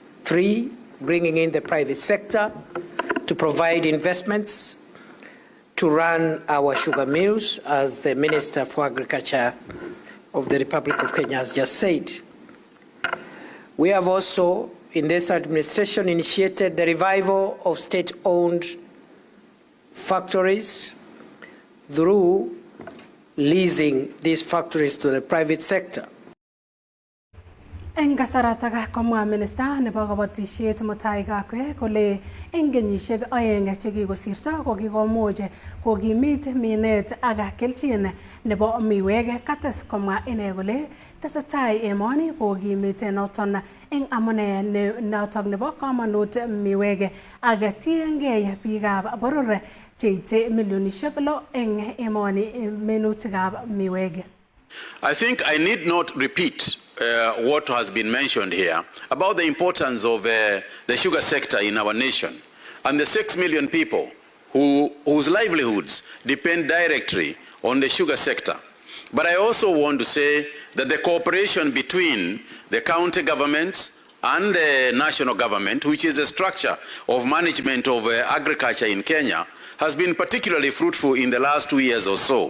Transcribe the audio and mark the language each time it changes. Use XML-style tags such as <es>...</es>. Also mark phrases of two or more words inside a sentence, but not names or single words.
<en>Three, bringing in the private sector to provide investments to run our sugar mills, as the Minister for Agriculture of the Republic of Kenya has just said. We have also, in this administration, initiated the revival of state-owned factories through leasing these factories to the private sector.</en> <kln>Eng kasaratak komwa minister nebo kabatisiet Mutai Kagwe kole eng kenyisiek aeng chekikosirto kokikomuch kokimit minet ak kelchin nebo miwek. Kates komwa ine kole tesetai emoni kokimite noton eng amune notok nebo kamanut miwek ak tiengei biikab boror cheite milionisiek 6 eng emoni minutikab miwek.</kln> <en>I think I need not repeat what has been mentioned here about the importance of the sugar sector in our nation and the 6 million people whose livelihoods depend directly on the sugar sector. But I also want to say that the cooperation between the county governments and the national government, which is a structure of management of agriculture in Kenya, has been particularly fruitful in the last 2 years or so.</en>